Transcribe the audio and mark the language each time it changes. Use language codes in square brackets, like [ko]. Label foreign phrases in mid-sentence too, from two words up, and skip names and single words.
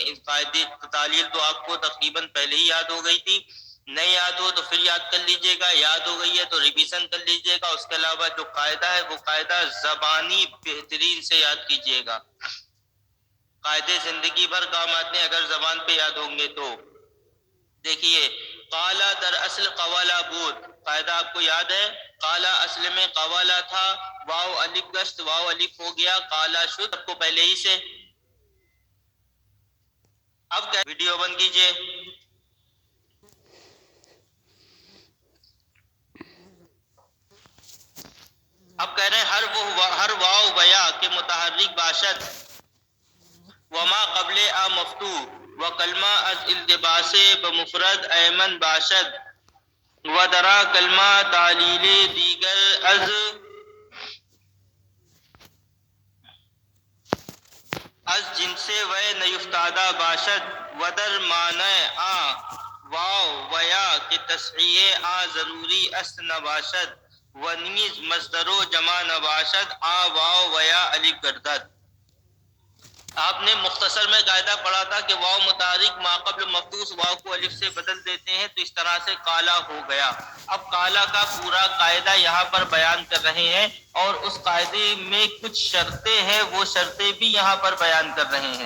[ur] اس قاعدے تعلیل تو آپ کو تقریباً پہلے ہی یاد ہو گئی تھی، نہیں یاد ہو تو پھر یاد کر لیجئے گا، یاد ہو گئی ہے تو ریویژن کر لیجئے گا. اس کے علاوہ جو قاعدہ ہے وہ قاعدہ زبانی بہترین سے یاد کیجئے گا. قاعدے زندگی بھر کام آتے ہیں اگر زبان پہ یاد ہوں گے تو. [fa] دیکھیے قالا در اصل قوالا بود، [ur] قاعدہ آپ کو یاد ہے. قالا اصل میں قوالا تھا، [fa] واو الف گشت [ur] واو الف ہو گیا، [fa] قالا شد [ur] آپ کو پہلے ہی سے. اب کیا ویڈیو بند کیجئے. اب کہہ رہے ہیں [fa] ہر واو ویا کے متحرک باشد وما قبل آ مفتوح و کلمہ از التباس بمفرد ایمن باشد و درا کلمہ تعلیل دیگر از جنس و نیفتادہ باشد و در معنی آ واو ویا کے تصحیح آ ضروری است نباشد و نیز مصدر و جمع نباشد آ واو ویا الف گردد. [ur] آپ نے مختصر میں قاعدہ پڑھا تھا کہ واو متحرک ماقبل مفتوح واو کو الف سے بدل دیتے ہیں تو اس طرح سے قالا ہو گیا. اب قالا کا پورا قاعدہ یہاں پر بیان کر رہے ہیں اور اس قاعدے میں کچھ شرطیں ہیں، وہ شرطیں بھی یہاں پر بیان کر رہے ہیں.